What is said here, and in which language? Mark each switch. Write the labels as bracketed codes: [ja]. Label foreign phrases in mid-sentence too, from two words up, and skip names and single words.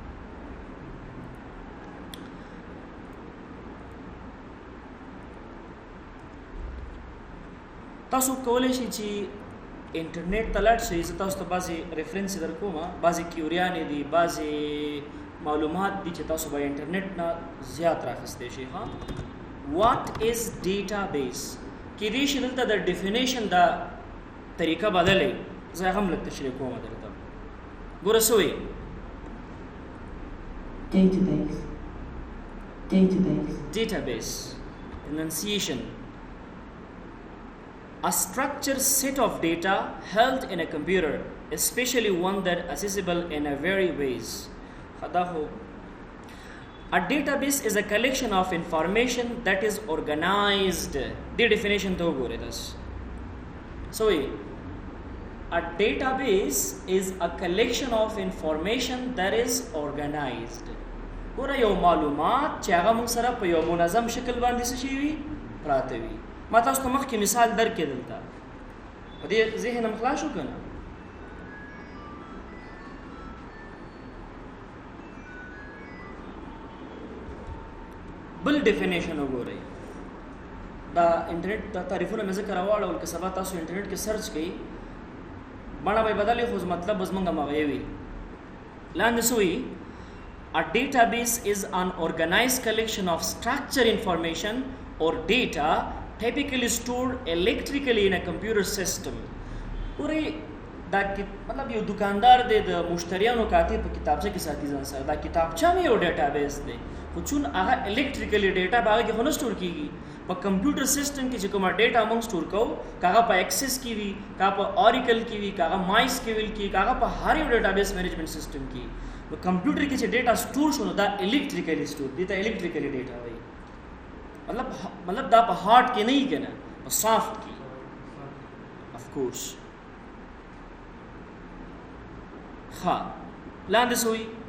[ps] تاسو کولای شئ چې انټرنیټ ته لاړ شئ زه تاسو ته بعضې ریفرنس درکوم بعضې کیوریانې دي بعضې معلومات دي چې تاسو به انټرنیټ نه زیات راخیستی شئ ها [en] what is database [ps] کیدای شي دلته د ډیفینیشن دا طریقه بدلې زه هم لږ تشریح کوم درته ګوره څه وایي [en] database enunciation a structured set of data held in a computer, especially one that is accessible in a varied ways. A database is a collection of information that is organized. The definition to go with us. So, a database is a collection of information that is organized. [ps] ګوره یو معلومات چې هغه موږ سره په یو منظم شکل باندې څه شي وي پراته وي ما تاسو ته مخکې مثال درکې دلته په دې ذهن هم خلاص شو که نه بل ډیفینیشن وګورئ دا انټرنیټ دا تعریفونه مې ځکه راواړول که سبا تاسو انټرنیټ کې سرچ کوئ بڼه به یې بدلې خو مطلب به زموږ همغه وي لاندې څه وایي [en] A database is an organized collection of structured information or data typically stored electrically in a computer system. [ps] پورې دا مطلب یو دکاندار دی د مشتریانو کاتب په کتابچه کې ساتي ځان سره دا کتابچه مې یو ډیټابیس دی خو چون هغه الکتریکلی ډیټا په هغه کې خو نه سټور کېږي په کمپیوټر سیسټم کې چې کومه ډیټا موږ سټور کوو که هغه په ایکسس کې وي که هغه په اوریکل کې وي که هغه مایس کې ویل کې که هغه په هر یو [en] database management system [ps] کې نو کمپیوټر کې چې ډیټا سټور شو نو دا الکتریکلی سټور دي ته الکتریکلی ډیټا وایي مطلب دا په هارد کې نه وي که نه په سافت کې [en] of course [ps] ها لاندې سوی